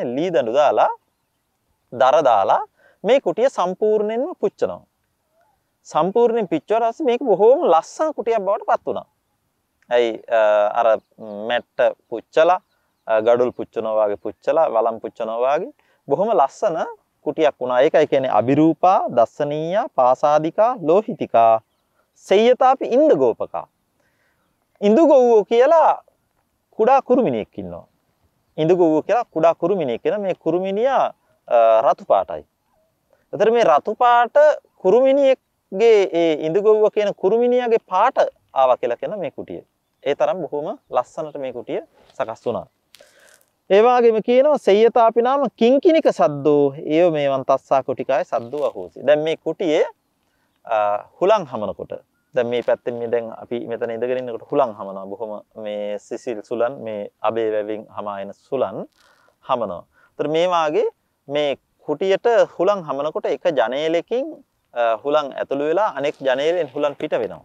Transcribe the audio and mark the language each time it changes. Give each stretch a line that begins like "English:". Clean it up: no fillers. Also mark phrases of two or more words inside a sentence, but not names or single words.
Sinhala: ලී දඬු දාලා, දර දාලා මේ කුටිය සම්පූර්ණයෙන්ම පුච්චනවා. සම්පූර්ණයෙන් පිච්චුවාට පස්සේ මේක බොහෝම ලස්සන කුටියක් බවට පත් වුණා. ඇයි අර මැට්ට පුච්චලා, ගඩොල් පුච්චනවා වගේ පුච්චලා, වලම් පුච්චනවා වගේ බොහොම ලස්සන කුටියක් වුණා. ඒකයි කියන්නේ
Pali: අබිරූපා, දස්සනීයා, පාසාදිකා, ලෝහිතිකා, සෙය්‍යතාපි ඉන්දගෝපකා.
Sinhala: ඉන්දුගොව්වෝ කියලා කුඩා කුරුමිනියෙක් ඉන්නවා. ඉන්දුගොව්වෝ කියලා කුඩා කුරුමිනියෙක් කියන මේ කුරුමිනියා රතු පාටයි. ඒතර මේ රතු පාට කුරුමිනියෙක්ගේ ඒ ඉන්දුගොව්ව කියන කුරුමිනියාගේ පාට ආවා කියලා කියන මේ කුටිය. ඒ තරම් බොහොම ලස්සනට මේ කුටිය සකස් වුණා. ඒ වගේම කියනවා
Pali: සෙය්‍යතාපි නාම කිංකිනික සද්දෝ ඒව මේවන් තස්සා කුටිකාය සද්දෝ අහෝසි.
Sinhala: දැන් මේ කුටියේ හුලං හමනකොට දැන් මේ පැත්තෙන් මේ දැන් අපි මෙතන ඉඳගෙන ඉන්නකොට හුලං හමනවා. බොහොම මේ සිසිල් සුලන් මේ අබේ වැවින් හමායන සුලන් හමනවා. ඒතර මේ වාගේ මේ කුටියට හුලං හමනකොට එක ජනේලකින් හුලං ඇතුළු වෙලා අනෙක් ජනේලෙන් හුලං පිට වෙනවා.